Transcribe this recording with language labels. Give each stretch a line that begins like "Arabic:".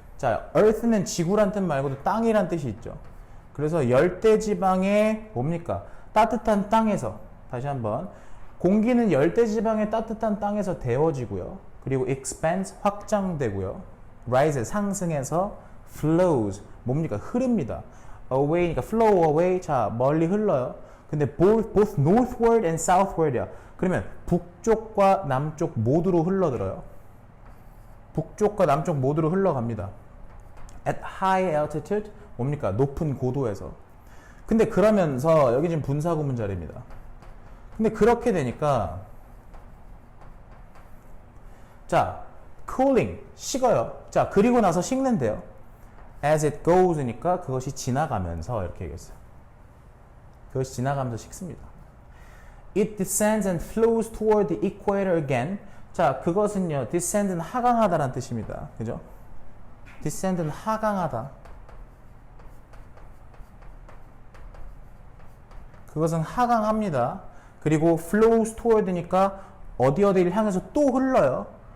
Korean: 자, earth는 지구란 뜻 말고도 땅이란 뜻이 있죠. 그래서 열대지방의 뭡니까? 따뜻한 땅에서 다시 한번 공기는 열대지방의 따뜻한 땅에서 데워지고요. 그리고 expands 확장되고요. rise 상승해서 flows 뭡니까? 흐릅니다. away니까
English: flow away
Korean: 자 멀리 흘러요. 근데
English: both northward and southward
Korean: 이야. 그러면 북쪽과 남쪽 모두로 흘러들어요. 북쪽과 남쪽 모두로 흘러갑니다.
English: at high altitude
Korean: 뭡니까? 높은 고도에서. 근데 그러면서 여기 지금 분사구문 자리입니다. 근데 그렇게 되니까 자, cooling 식어요. 자, 그리고 나서 식는데요.
English: as it goes
Korean: 니까 그것이 지나가면서 이렇게 얘기했어요. 그것이 지나가면서 식습니다.
English: It descends and flows toward the equator again.
Korean: 자, 그것은요, descend는 하강하다라는 뜻입니다. 그죠? descend는 하강하다. 그것은 하강합니다. 그리고
English: flows toward
Korean: 니까 어디를 향해서 또 흘러요.